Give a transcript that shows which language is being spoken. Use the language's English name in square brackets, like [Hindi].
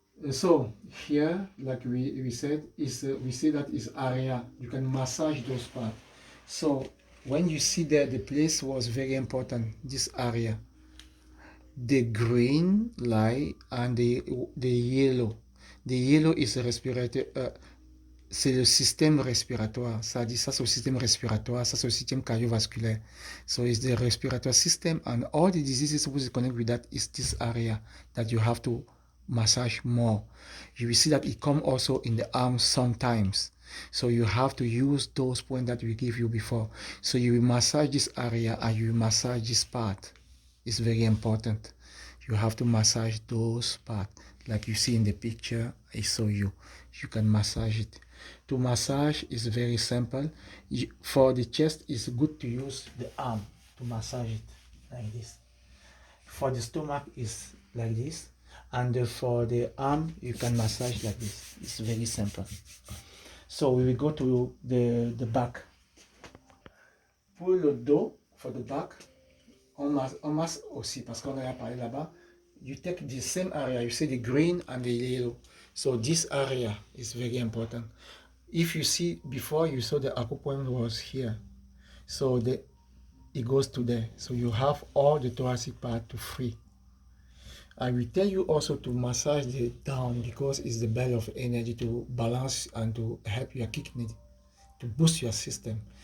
[English] So here, like we said, we see that is area. You can massage those parts. So when you see that the place was very important, this area, the green light and the yellow. The yellow is a respirator. [French] C'est le système respiratoire. Ça dit ça, c'est le système respiratoire. Ça, c'est le système cardiovasculaire. [English] So it's the respiratory system, and all the diseases which connect with that is this area that you have to massage more. You will see that it comes also in the arms sometimes. So you have to use those points that we give you before. So you will massage this area and you massage this part. It's very important. You have to massage those parts. Like you see in the picture, I show you. You can massage it. To massage is very simple. For the chest, it's good to use the arm to massage it like this. For the stomach is like this, and for the arm you can massage like this. It's very simple. So we will go to the back. [French] Pour le dos, [English] for the back, [French] on masse aussi parce qu'on a parlé là-bas. [English] You take the same area, you see the green and the yellow. So this area is very important. If you see before, you saw the acupoint was here. So it goes to there. So you have all the thoracic part to free. I will tell you also to massage the down because it's the bell of energy to balance and to help your kidney, to boost your system.